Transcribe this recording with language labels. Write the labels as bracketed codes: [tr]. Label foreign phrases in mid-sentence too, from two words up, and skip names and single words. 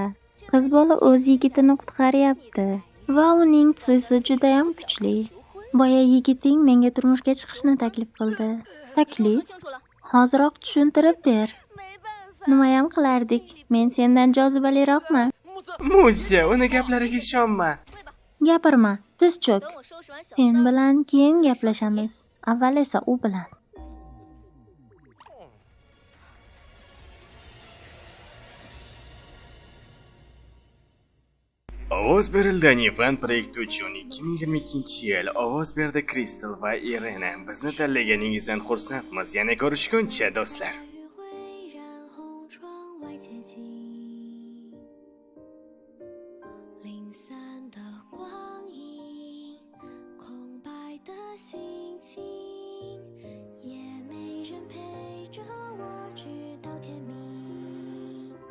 [uz] Qiz bola o'z yigitini qutqaryapti va uning sisi juda ham kuchli. Boya yigiting menga turmushga chiqishni taklif qildi. Taklif? [zh] 清楚了， [uz] Hoziroq tushuntirib ber. [zh] 没办法。 [uz] Nima ham qilardik? Men sendan jozibaliroqman. Mo'ze, uni gaplariga ishonma. Gapirma, tiz cho'k. [zh] 等我收拾完小 [uz] Sen [zh] 三， [uz] bilan keyin gaplashamiz. Avval esa u bilan. Ovoz berildi Nivan proyekti uchun 2022-yil. Ovoz berdi Kristal va Irena. Bizni tanlaganingizdan xursandmiz. Yana ko'rishguncha do'stlar. [zh] 余晖染红窗外前行，零散的光阴，空白的心情，也没人陪着我直到天明。